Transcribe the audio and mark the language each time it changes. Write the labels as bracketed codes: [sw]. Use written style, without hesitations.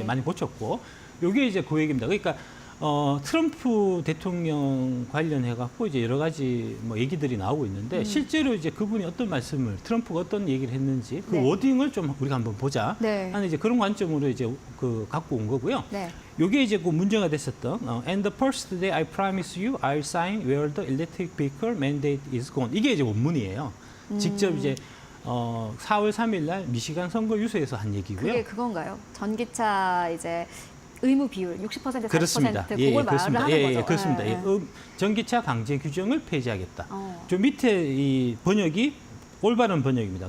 [ko] 예, 많이 고쳤고 요게 이제 그 얘기입니다. 그러니까 트럼프 대통령 관련해갖고 이제 여러 가지 뭐 얘기들이 나오고 있는데 실제로 이제 그분이 어떤 말씀을 트럼프가 어떤 얘기를 했는지 그 네. 워딩을 좀 우리가 한번 보자 네. 하는 이제 그런 관점으로 이제 그 갖고 온 거고요. 네. 요게 이제 그 문제가 됐었던 [en] And the first day I promise you I'll sign where the electric vehicle mandate is gone. [ko] 이게 이제 원문이에요. 직접 이제 4월 3일 날 미시간 선거 유세에서 한 얘기고요. 그게 그건가요? 전기차 이제 의무 비율 60% 40% 그렇습니다. 그걸 말을 하는 거죠. 그렇습니다. 예. 전기차 강제 규정을 폐지하겠다. 어. 저 밑에 이 번역이 올바른 번역입니다.